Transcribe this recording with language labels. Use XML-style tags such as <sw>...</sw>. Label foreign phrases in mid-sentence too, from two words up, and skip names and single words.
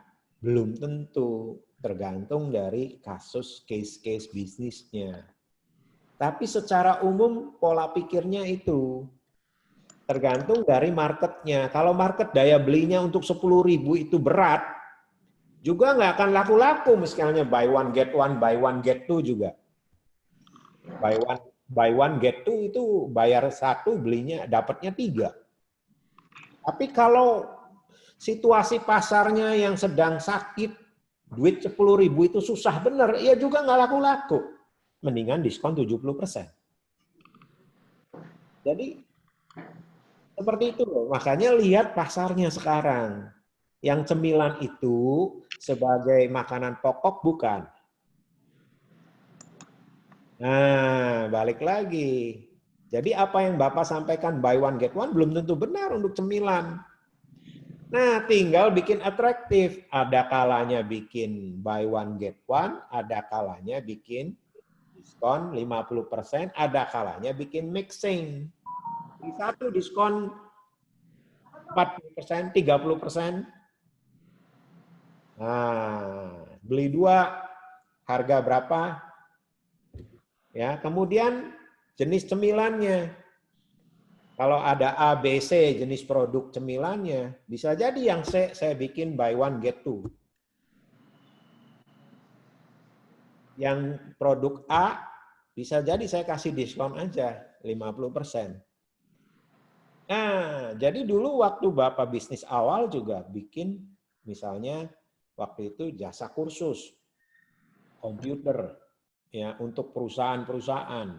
<id>Belum tentu, tergantung dari kasus case-case bisnisnya. Tapi secara umum pola pikirnya itu tergantung dari marketnya. Kalau market daya belinya untuk 10.000 itu berat, juga nggak akan laku-laku misalnya</id> <en>buy one get one, buy one get two</en> <id>juga.</id> <en>Buy one get two</en> <id>itu bayar satu belinya dapatnya 3. Tapi kalau situasi pasarnya yang sedang sakit, duit 10.000 itu susah bener, ya juga nggak laku-laku. Mendingan diskon 70%. Jadi seperti itu loh. Makanya lihat pasarnya sekarang. Yang cemilan itu sebagai makanan pokok bukan. Nah, balik lagi. Jadi apa yang Bapak sampaikan</id> <en>buy one get one</en> <id>belum tentu benar untuk cemilan. Nah, tinggal bikin atraktif. Ada kalanya bikin</id> <en>buy one get one,</en> <id>ada kalanya bikin diskon 50%, ada kalanya bikin mixing. Di satu diskon 40%, 30%. Nah, beli 2 harga berapa? Ya, kemudian jenis cemilannya. Kalau ada A, B, C jenis produk cemilannya, bisa jadi yang C saya bikin</id> <en>buy one get two.</en> <id>Yang produk A bisa jadi saya kasih diskon aja 50%. Nah, jadi dulu waktu Bapak bisnis awal juga bikin misalnya waktu itu jasa kursus komputer ya untuk perusahaan-perusahaan.</id>